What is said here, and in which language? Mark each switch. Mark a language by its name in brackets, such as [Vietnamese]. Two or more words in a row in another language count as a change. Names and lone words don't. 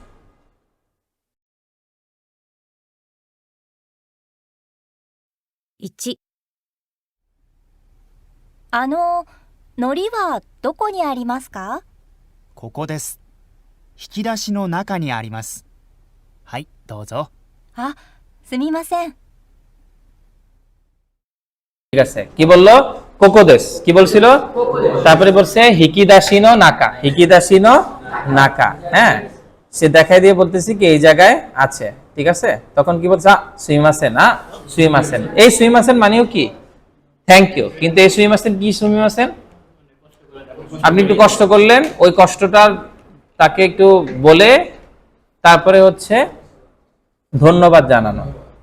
[Japanese] 1 海苔はどこにありますか？ここです。引き出しの中にあります。はい、どうぞ。あ、すみません。 [Bangla] ঠিক আছে, কি বললো কোকোদেস, কি বলছিল, তারপরে বলছে [Japanese] 引き出しの中、引き出しの中, [Bangla] হ্যাঁ, সে দেখাই দিয়ে বলতেছি কি এই জায়গায় আছে, ঠিক আছে। তখন কি বলছে সুইমাসেন, সুইমাসেন, এই সুইমাসেন মানেও কি [English] thank you, [Bangla] কিন্তু এই সুইমাসেন কি সুইমাসেন, আপনি একটু কষ্ট করলেন, ওই কষ্টটা তাকে একটু বলে তারপরে হচ্ছে ধন্যবাদ জানানো।